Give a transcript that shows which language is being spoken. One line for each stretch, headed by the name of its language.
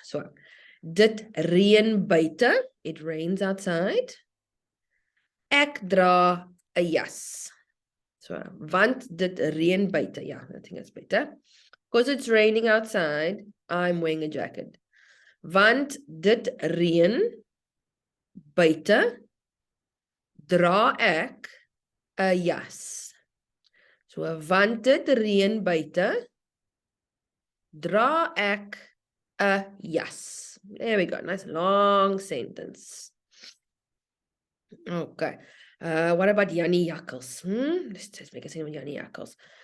Afrikaans: So, dit reën buite,
English: it rains outside.
Afrikaans: Ek dra 'n jas. So, want dit reën buite.
English: Yeah, I think that's better. Because it's raining outside, I'm wearing a jacket.
Afrikaans: Want dit reën buite, dra ek 'n jas. So, want dit reën buite, dra ek 'n jas.
English: There we go. Nice long sentence. Okay. What about Jannie Jakkals? Let's make a scene with Jannie Jakkals.